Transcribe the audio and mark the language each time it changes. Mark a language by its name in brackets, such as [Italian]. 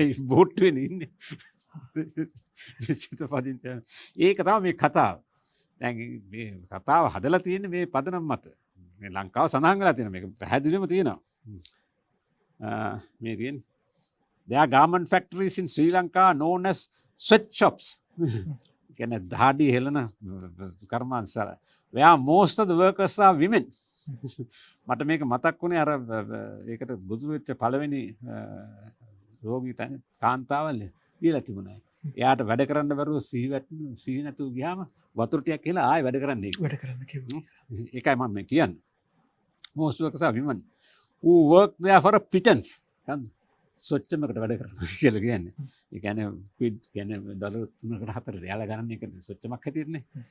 [Sinhala] බෝට්ටුවේ ඉන්නේ. නිශ්චිත පදිංචිය. ඒක තමයි මේ කතාව. දැන් මේ කතාව හදලා තියෙන්නේ මේ පදනම් මත. මේ ලංකාව සඳහන් වෙලා තියෙන මේක පැහැදිලිවම තියෙනවා. මේ තියෙන්නේ [English] there are garment factories in Sri Lanka known as sweatshops. [Sinhala] කියන්නේ දහඩි හෙලන කර්මාන්තශාලා. [English] where most of the workers are women. [Sinhala] මට මේක මතක් වුණේ අර ඒකට බුදු වෙච්ච පළවෙනි රෝගී කාන්තාවල් දීලා තිබුණා. එයාට වැඩ කරන්න බැරුව සිහි නැතුව ගියාම වතුර ටිකක් කියලා ආයෙ වැඩ කරන්න කිව්වා. ඒකයි මම මේ කියන්නේ. [English] most workers are women who work there for a pittance. [Sinhala] සොච්චමකට වැඩ කරනවා කියලා කියන්නේ. ඒ කියන්නේ ක්විඩ් කියන්නේ ඩොලර් 3කට 4කට යාලා ගන්න එක සොච්චමක් හැටියටනේ.